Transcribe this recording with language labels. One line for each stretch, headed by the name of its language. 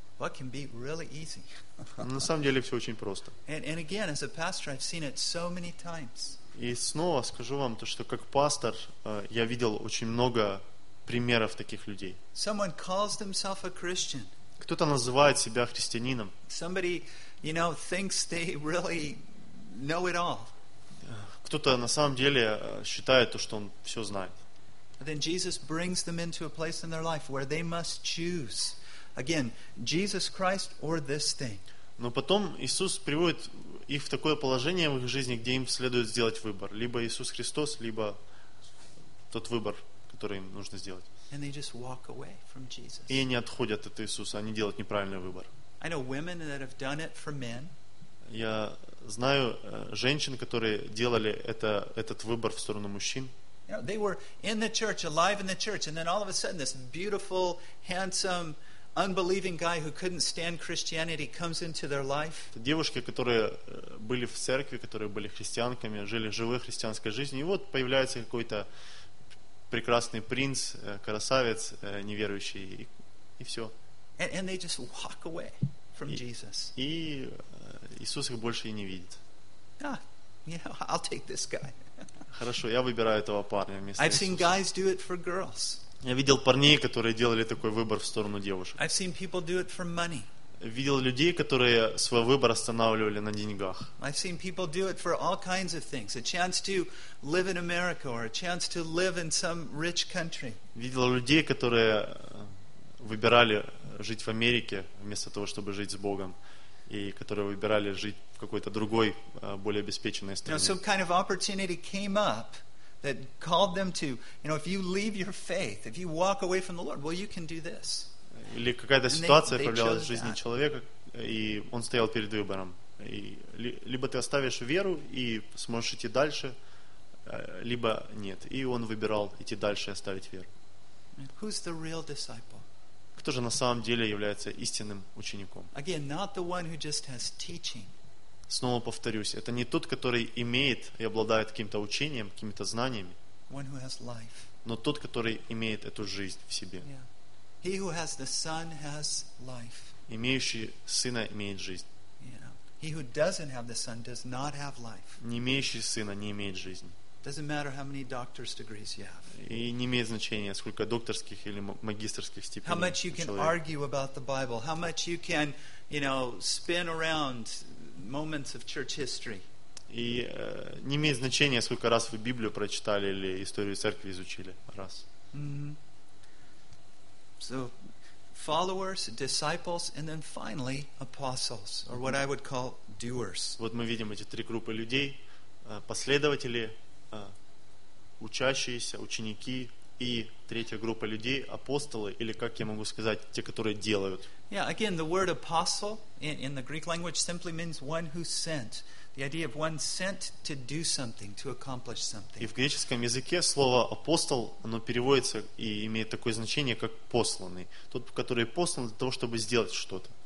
English: What can be really easy?
Russian: На самом деле все очень просто.
English: And again, as a pastor, I've seen it so many times.
Russian: И снова скажу вам то, что как пастор я видел очень много примеров таких людей.
English: Someone calls themselves a Christian.
Russian: Кто-то называет себя христианином.
English: Somebody, you know, thinks they really know it all.
Russian: Кто-то на самом деле считает то, что он все знает.
English: And then Jesus brings them into a place in their life where they must choose. Again, Jesus Christ or this thing.
Russian: Но потом Иисус приводит их в такое положение в их жизни, где им следует сделать выбор: либо Иисус Христос, либо тот выбор, который им нужно сделать.
English: And they just walk away from Jesus.
Russian: И они отходят от Иисуса, они делают неправильный выбор.
English: I know women that have done it for men.
Russian: Я знаю женщин, которые делали этот выбор в сторону мужчин.
English: You know, they were in the church, alive in the church, and then all of a sudden this beautiful, handsome, unbelieving guy who couldn't stand Christianity comes into their life.
Russian: Девушки, которые были в церкви, которые были христианками, жили живой христианской жизнью, и вот появляется какой-то прекрасный принц, красавец, неверующий, и все.
English: And they just walk away from Jesus.
Russian: И Иисус их больше и не видит.
English: Ah, you know, I'll take this guy.
Russian: Хорошо, я выбираю этого парня вместо
English: Иисуса. I've seen guys do it for girls.
Russian: Я видел парней, которые делали такой выбор в сторону девушек.
English: I've seen people do it for money.
Russian: Видел людей, которые свой выбор останавливали на деньгах.
English: I've seen people do it for all kinds of things, a chance to live in America or a chance to live in some rich country.
Russian: Видел людей, которые выбирали жить в Америке вместо того, чтобы жить с Богом, и которые выбирали жить в какой-то другой, более обеспеченной стране.
English: You know, some kind of opportunity came up that called them to, you know, if you leave your faith, if you walk away from the Lord, well, you can do this.
Russian: Или какая-то ситуация появлялась в жизни человека, и он стоял перед выбором. И либо ты оставишь веру и сможешь идти дальше, либо нет. И он выбирал идти дальше и оставить веру.
English: Who's the real disciple?
Russian: Кто же на самом деле является истинным учеником?
English: Again, not the one who just has teaching.
Russian: Снова повторюсь, это не тот, который имеет и обладает каким-то учением, какими-то знаниями,
English: one who has life.
Russian: Но тот, который имеет эту жизнь в себе.
English: Yeah. He who has the son has life.
Russian: Имеющий сына имеет жизнь.
English: Yeah. He who doesn't have the son does not have life.
Russian: Не имеющий сына не имеет жизни.
English: Doesn't matter how many doctor's degrees you have.
Russian: И не имеет значения, сколько докторских или магистерских степеней.
English: How much you can argue about the Bible? How much you can, you know, spin around moments of church history?
Russian: И не имеет значения, сколько раз вы Библию прочитали или историю церкви изучили раз. Mm-hmm.
English: So, followers, disciples, and then finally apostles, or what I would call doers.
Russian: Вот мы видим эти три группы людей: последователи, учащиеся, ученики и третья группа людей — апостолы, или, как я могу сказать, те, которые делают.
English: Yeah, again, the word apostle in the Greek language simply means one who sent. The idea of one sent to do something, to accomplish something.
Russian: И в греческом языке слово апостол, оно переводится и имеет такое значение, как посланный. Тот, который послан для того, чтобы сделать что-то.